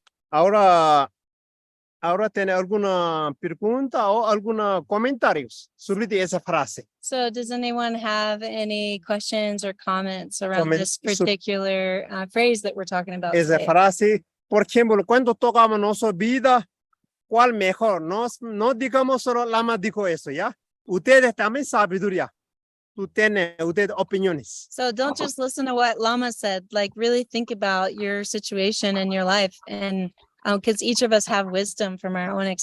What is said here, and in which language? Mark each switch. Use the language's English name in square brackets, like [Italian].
[Spanish] Ahora tiene alguna pregunta o algunos comentarios sobre esa frase. [English] So does anyone have any questions or comments around this particular phrase that we're talking about [Spanish] Esa [English] today? [Spanish] frase, por ejemplo, cuando tocamos nuestra vida, ¿cuál mejor? No digamos solo Lama dijo eso, ¿ya? Ustedes también sabiduría. Ustedes opiniones. [English] So don't just listen to what Lama said, like really think about your situation and your life, and because each of us have wisdom from our own